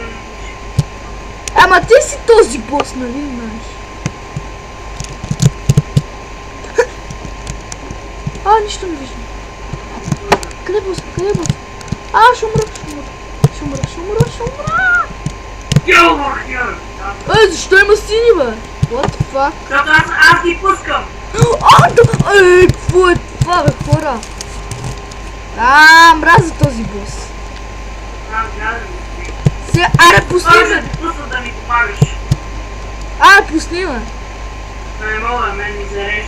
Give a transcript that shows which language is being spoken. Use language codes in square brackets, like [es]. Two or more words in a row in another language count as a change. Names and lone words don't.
[bg] Ама ти си този бос, нали знаеш? Нищо не виждам. Къде бос? Ще умра! Защо има сини, бе? [en] What the fuck? [bg] Защото аз ги пускам. Какво е това, бе, хора? Мразя този бос. Сега, пусни ме! Да ми помагаш. Пусни ме! Не мога, мен ми зарежда.